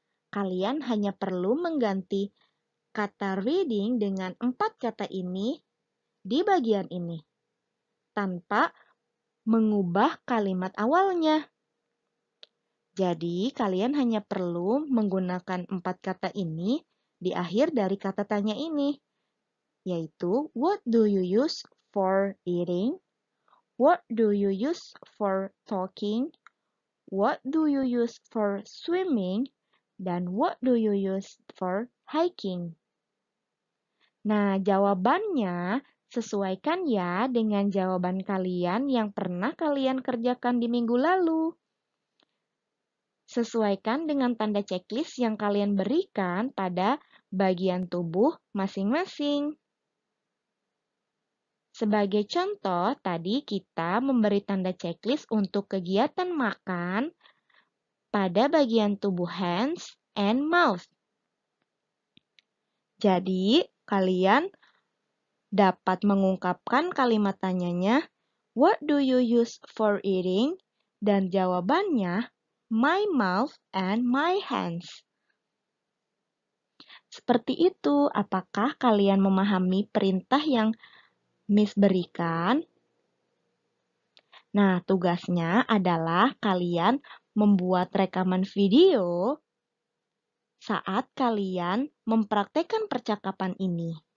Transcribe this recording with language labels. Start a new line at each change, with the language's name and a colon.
Indonesian: Kalian hanya perlu mengganti kata reading dengan 4 kata ini di bagian ini, tanpa mengubah kalimat awalnya. Jadi, kalian hanya perlu menggunakan 4 kata ini di akhir dari kata tanya ini, yaitu
English: what do you use for eating? What do you use for talking? What do you use for swimming?
Indonesian: Dan
English: what do you use for hiking?
Indonesian: Nah, jawabannya sesuaikan ya dengan jawaban kalian yang pernah kalian kerjakan di minggu lalu. Sesuaikan dengan tanda checklist yang kalian berikan pada bagian tubuh masing-masing. Sebagai contoh, tadi kita memberi tanda checklist untuk kegiatan makan pada bagian tubuh
English: hands and mouth.
Indonesian: Jadi, kalian dapat mengungkapkan kalimat tanyanya,
English: what do you use for eating?
Indonesian: Dan jawabannya,
English: my mouth and my hands.
Indonesian: Seperti itu, apakah kalian memahami perintah yang Miss berikan? Nah, tugasnya adalah kalian membuat rekaman video saat kalian mempraktekkan percakapan ini.